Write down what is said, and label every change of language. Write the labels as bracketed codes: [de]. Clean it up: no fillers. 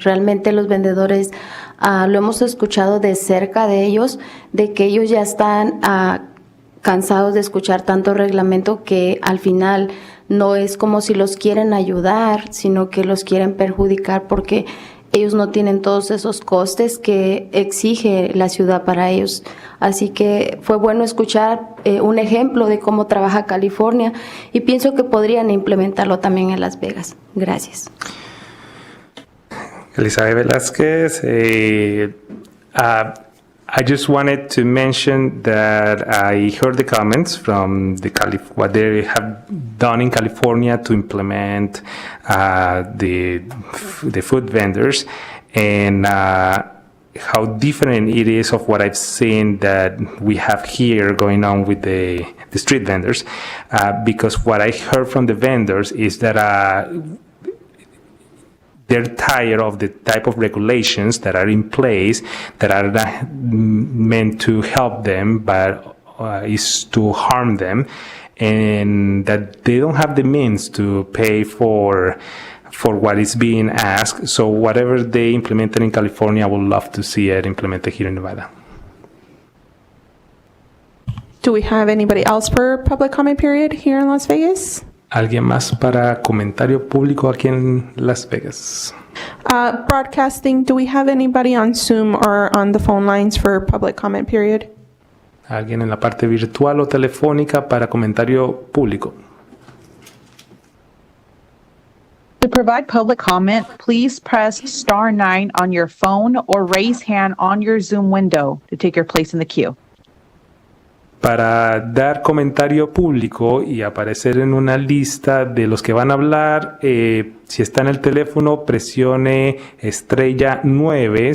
[es] Realmente los vendedores lo hemos escuchado de cerca de ellos, de que ellos ya están cansados de escuchar tanto reglamento que al final no es como si los quieren ayudar, sino que los quieren perjudicar porque ellos no tienen todos esos costes que exige la ciudad para ellos. Así que fue bueno escuchar un ejemplo de cómo trabaja California y pienso que podrían implementarlo también en Las Vegas. Gracias. [en] Elizabeth Velázquez, I just wanted to mention that I heard the comments from what they have done in California to implement the food vendors and how different it is of what I've seen that we have here going on with the street vendors. Because what I heard from the vendors is that they're tired of the type of regulations that are in place that are not meant to help them, but is to harm them, and that they don't have the means to pay for what is being asked. So whatever they implemented in California, I would love to see it implemented here in Nevada. Do we have anybody else for public comment period here in Las Vegas? [es] ¿Alguien más para comentario público aquí en Las Vegas? [en] Broadcasting, do we have anybody on Zoom or on the phone lines for public comment period? [es] ¿Alguien en la parte virtual o telefónica para comentario público? [en] provide public comment, please press *9 on your phone or raise hand on your Zoom window to take your place in the queue. [es] Para dar comentario público y aparecer en una lista de los que van a hablar, si está en el teléfono, presione *9.